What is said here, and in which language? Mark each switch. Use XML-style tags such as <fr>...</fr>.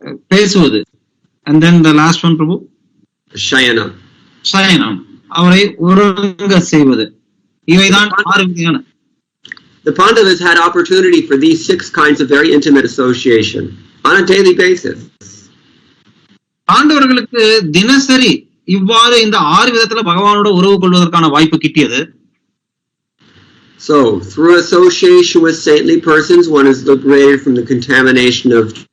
<en>Pesuvathu. And then the last one, Prabhu?</en> <sa>Shayana.</sa> <ta>Shayanam. அவரை உறங்க செய்வது. இவைதான் 6 விதமான.</ta> <en>The Pandavas had opportunity for these 6 kinds of very intimate association on a daily basis.</en> <ta>பாண்டவர்களுக்கு தினசரி இவ்வாறு இந்த 6 விதத்துல பகவானோட உறவு கொள்வதற்கான வாய்ப்பு கிட்டியது.</ta> <en>So through association with saintly persons, one is liberated from the contamination of</en>